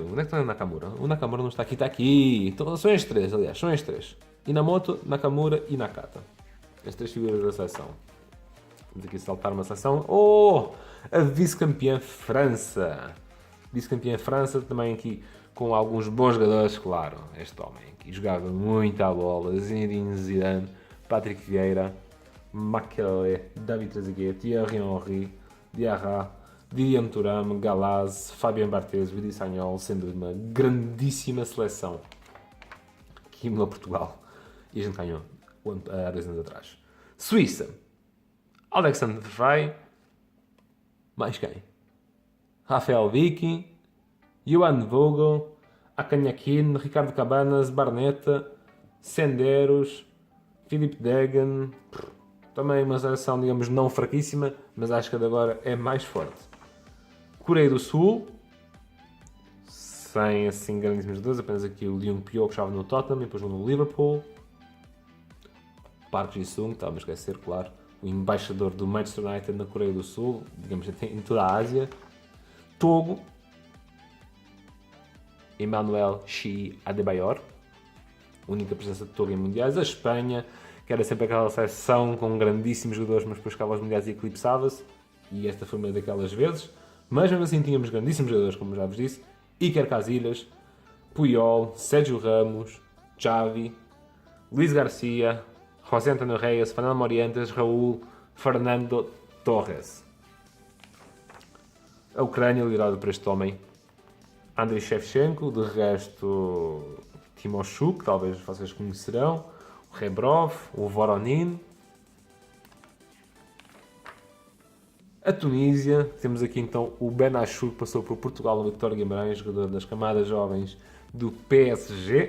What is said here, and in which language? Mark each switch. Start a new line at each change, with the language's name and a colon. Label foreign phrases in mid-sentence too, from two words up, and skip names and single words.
Portuguese: Onde é que está o Nakamura? O Nakamura não está aqui, está aqui. Então, são estes três, aliás, são estes três: Inamoto, Nakamura e Nakata. As três figuras da seleção. Vamos aqui saltar uma seleção. A vice-campeã França. Vice-campeã França, também aqui com alguns bons jogadores, claro. Este homem aqui jogava muito à bola: Zinedine Zidane, Patrick Vieira, Makelele, David Trezeguet, Thierry Henry, Diarra, Didier Thuram, Galaz, Fabien Barthez, Willy Sagnol, sendo uma grandíssima seleção que indo a Portugal e a gente ganhou há 2 anos atrás. Suíça, Alexander Frey, mais quem? Rafael Vicky, Johan Vogel, Akanyakin, Ricardo Cabanas, Barneta, Senderos, Philippe Degen, também uma seleção, digamos, não fraquíssima, mas acho que a de agora é mais forte. Coreia do Sul, sem assim grandíssimas dúvidas, apenas aqui o Leung Pyo que estava no Tottenham e depois no Liverpool. Park Ji-sung, estava a esquecer, claro, o embaixador do Manchester United na Coreia do Sul, digamos em toda a Ásia. Togo, Emmanuel Shi Adebayor, única presença de Togo em mundiais. A Espanha, que era sempre aquela seleção com grandíssimos jogadores, mas depois chegava aos mundiais e eclipsava-se, e esta foi uma daquelas vezes. Mas mesmo assim tínhamos grandíssimos jogadores, como já vos disse: Iker Casillas, Puyol, Sérgio Ramos, Xavi, Luís Garcia, José Antonio Reyes, Fernando Morientes, Raúl, Fernando Torres. A Ucrânia, liderada por este homem, Andriy Shevchenko, de resto Timoshuk, talvez vocês conhecerão, o Rebrov, o Voronin. A Tunísia, temos aqui então o Benachour, que passou por Portugal no Vitória Guimarães, jogador das camadas jovens do PSG.